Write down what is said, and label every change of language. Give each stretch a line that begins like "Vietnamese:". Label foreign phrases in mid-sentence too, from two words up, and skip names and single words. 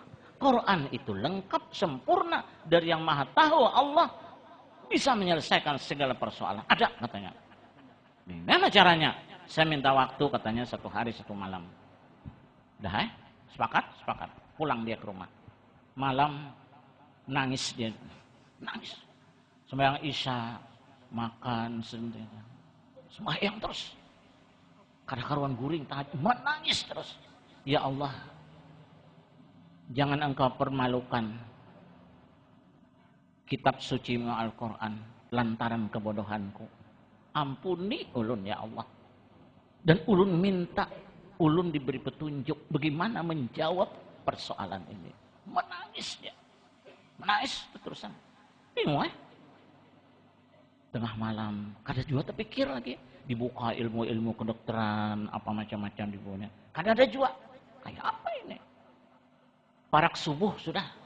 Indonesian: Quran itu lengkap, sempurna. Dari yang maha tahu Allah bisa menyelesaikan segala persoalan. Ada katanya. Gimana caranya? Saya minta waktu katanya 1 hari 1 malam. Dah sepakat. Pulang dia ke rumah. Malam nangis dia. Nangis. sembahyang isya, makan sendiri, sembahyang terus.
Banjar: Kada-karuan guring, menangis terus.
Indonesian: Ya Allah, jangan engkau permalukan kitab suci Al-Quran lantaran kebodohanku. Ampuni ulun ya Allah. Dan ulun minta, ulun diberi petunjuk bagaimana menjawab persoalan ini. Menangis dia. Menangis terusan. Bingung Tengah malam, kada juga terpikir lagi. Dibuka ilmu-ilmu kedokteran, apa macam-macam dibuatnya. Kada ada juga. Kayak apa ini? Parak subuh sudah.